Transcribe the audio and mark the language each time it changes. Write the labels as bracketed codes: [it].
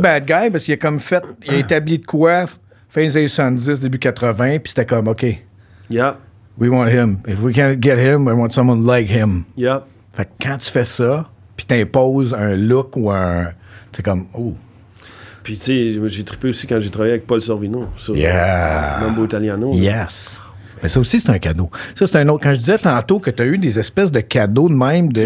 [fr] bad guy parce qu'il a comme fait... Il a établi de quoi fin des années 70, début 80, puis c'était comme OK, [en] Yeah. we want him. If we can't get him, we want someone like him. Yeah. [fr] Fait que quand tu fais ça, puis t'imposes un look ou un... C'est comme... Oh. Puis, tu sais, j'ai trippé aussi quand j'ai travaillé avec Paul Sorvino sur [en] Yeah. [fr] Mambo Italiano. là. [en] Yes. [fr] Mais ça aussi, c'est un cadeau. Ça, c'est un autre... Quand je disais tantôt que tu as eu des espèces de cadeaux de même, de